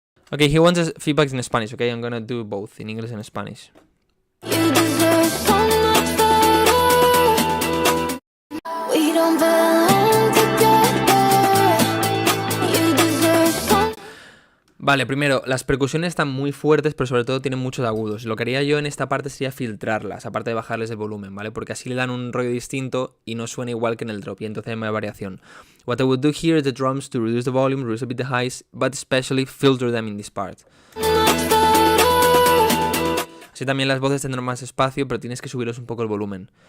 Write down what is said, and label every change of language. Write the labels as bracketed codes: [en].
[en] Okay, he wants feedback in Spanish, okay? I'm gonna do both, in English and Spanish. You deserve so much better. We don't belong together. You deserve so. [es] Vale, primero, las percusiones están muy fuertes, pero sobre todo tienen muchos agudos. Lo que haría yo en esta parte sería filtrarlas, aparte de bajarles el volumen, ¿vale? Porque así le dan un rollo distinto y no suena igual que en el drop, y entonces hay más variación. [en] What I would do here is the drums to reduce the volume, reduce a bit the highs, but especially filter them in this part. [es] Así también las voces tendrán más espacio, pero tienes que subirles un poco el volumen.